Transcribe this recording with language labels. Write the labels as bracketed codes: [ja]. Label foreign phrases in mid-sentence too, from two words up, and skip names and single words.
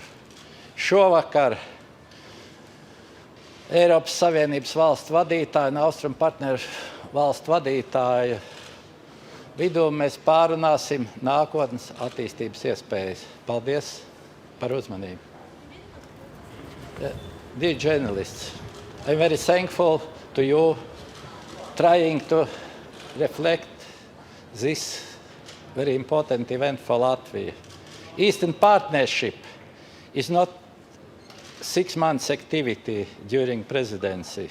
[lv] Šovakar Eiropas Savienības valstu vadītāju un Austrumu partneru valstu vadītāju vidū mēs pārunāsim nākotnes attīstības iespējas. Paldies par uzmanību. [en] Dear journalists, I'm very thankful to you trying to reflect this very important event for Latvia. Eastern Partnership is not 6 months activity during presidency.